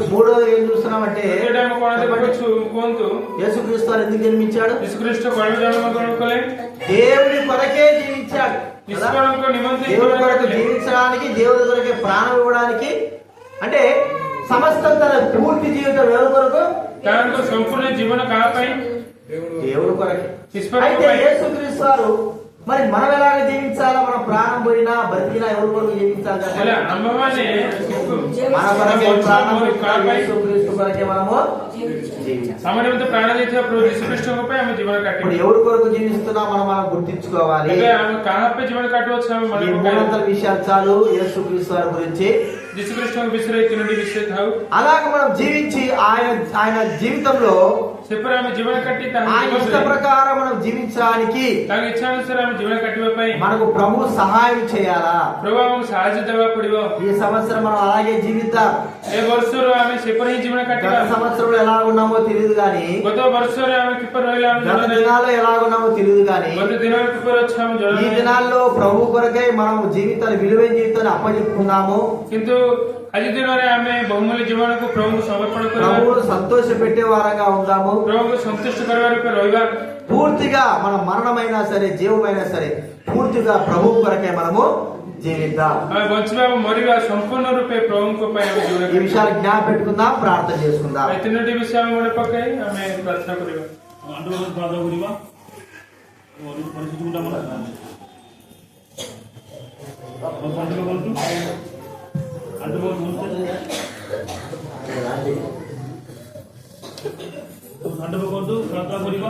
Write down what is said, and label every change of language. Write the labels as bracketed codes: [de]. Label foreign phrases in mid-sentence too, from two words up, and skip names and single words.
[te] మూడోది ఏం చూస్తున్నామంటే, [or] ଦ୍ୱିତୀୟଟି ଆମେ କଣ ଦେଖୁଅଛୁ କୁହନ୍ତୁ? [te] యేసుక్రీస్తు వారు ఎందుకు జన్మించాడు? [or] ଯୀଶୁଖ୍ରୀଷ୍ଟ କଳ୍ପ ଜନ୍ମ ଗ୍ରହଣ କଲେ, [te] దేవుని కొరకే జీవించాడు కదా? [or] ଈଶ୍ୱରଙ୍କ ନିମନ୍ତେ [te] దేవుని [or] ଜୀବନ [te] కొరకు [or] କାଟିଲେ। [te] జీవించడానికి, దేవుని కొరకే ప్రాణం ఇవ్వడానికి, అంటే సమస్తం తన పూర్తి జీవితం ఎవరి కొరకు? [or] ତାଙ୍କ ସମ୍ପୂର୍ଣ୍ଣ ଜୀବନ କାହା ପାଇଁ? [te] దేవుని కొరకే. [or] ଈଶ୍ୱର [te] అయితే [or] ପାଇଁ। [te] యేసుక్రీస్తు వారు మరి మనం ఎలాగ జీవించాలా? మన ప్రాణం పోయినా బ్రతికినా ఎవరి కొరకు జీవించాలి [or] ହେଲେ [te] చెప్పండి? [or] ଆମ୍ଭମାନେ [te] మన కొరకే ప్రాణం [or] କାହା ପାଇଁ? [te] యేసుక్రీస్తు కొరకే మనము జీవించాలి. [or] ଆମ ନିମନ୍ତେ ପ୍ରାଣ ଦେଇଥିବା ପ୍ରଭୁ ଯୀଶୁଖ୍ରୀଷ୍ଟଙ୍କ ପାଇଁ ଆମେ ଜୀବନ [te] ఇప్పుడు [or] କାଟିବୁ। [te] ఎవరి కొరకు జీవిస్తున్నా మనం గుర్తించుకోవాలి. [or] ଏବେ ଆମେ କାହା ପାଇଁ ଜୀବନ କାଟୁଅଛୁ ଆମେ [te] ఈ [or] ମନେ ପକାଇବା। [te] మూడంతల విషయాలు చాలు యేసుక్రీస్తు వారి గురించి. [or] ଯୀଶୁଖ୍ରୀଷ୍ଟଙ୍କ ବିଷୟରେ ଏଇ ତିନୋଟି ବିଷୟ ଥାଉ, [te] అలాగ మనం జీవించి ఆయన జీవితంలో [or] ସେପରି ଆମେ ଜୀବନ କାଟି [te] ఆయన ఇష్ట ప్రకారం మనం జీవించడానికి [or] ତାଙ୍କ ଇଚ୍ଛା ଅନୁସାରେ ଆମେ ଜୀବନ କାଟିବା ପାଇଁ [te] మనకు ప్రభు సహాయం చేయాలా? [or] ପ୍ରଭୁ ଆମକୁ ସାହାଯ୍ୟ ଦେବାକୁ ପଡିବ। [te] ఈ సంవత్సరం మనం అలాగే జీవిద్దాం. [or] ଏ ବର୍ଷରୁ ଆମେ ସେପରି ହିଁ ଜୀବନ [te] గత [or] କାଟିବା। [te] సంవత్సరంలో ఎలా ఉన్నామో తెలియదు కానీ, [or] ଗତ ବର୍ଷରେ ଆମେ କିପରି ରହିଲା ଆମେ [te] గత [or] ଜଣା ନାହିଁ, [te] దినాల్లో ఎలా ఉన్నామో తెలియదు కానీ, [or] ଗତ ଦିନରେ କିପରି ଅଛୁ ଆମେ ଜଣା [te] ఈ [or] ନାହିଁ। [te] దినాల్లో ప్రభు కొరకై మనం జీవితాలు విలువైన జీవితాన్ని అప్పచెప్పుకున్నాము. [or] କିନ୍ତୁ ଆଜି ଦିନରେ ଆମେ ବହୁମୂଲ୍ୟ ଜୀବନକୁ ପ୍ରଭୁଙ୍କୁ ସମର୍ପଣ କରିବା, [te] ప్రభువును సంతోష పెట్టే వారంగా ఉందాము. [or] ପ୍ରଭୁଙ୍କୁ ସନ୍ତୁଷ୍ଟ କରିବା ରୂପେ ରହିବା। [te] పూర్తిగా మన మరణమైనా సరే జీవమైనా సరే పూర్తిగా ప్రభు కొరకే మనము జీవిద్దాం. [or] ଆମେ ବଞ୍ଚିବା ଏବଂ ମରିବା ସମ୍ପୂର୍ଣ୍ଣ ରୂପେ ପ୍ରଭୁଙ୍କ ପାଇଁ ଆମେ ଜୀବନ [te] ఈ [or] କାଟିବା। [te] విషయాలు జ్ఞాప పెట్టుకుందాం, ప్రార్థన చేసుకుందాం. [or] ଏ ତିନୋଟି ବିଷୟ ଆମେ ମନେ ପକାଇ ଆମେ ପ୍ରାର୍ଥନା କରିବା। ଆଣ୍ଠୁବନ୍ଧ ପ୍ରାର୍ଥନା କରିବା। ପରିସ୍ଥିତିଟା ମନେ ଆଣ୍ଠୁ ପକନ୍ତୁ, ପ୍ରାର୍ଥନା କରିବା।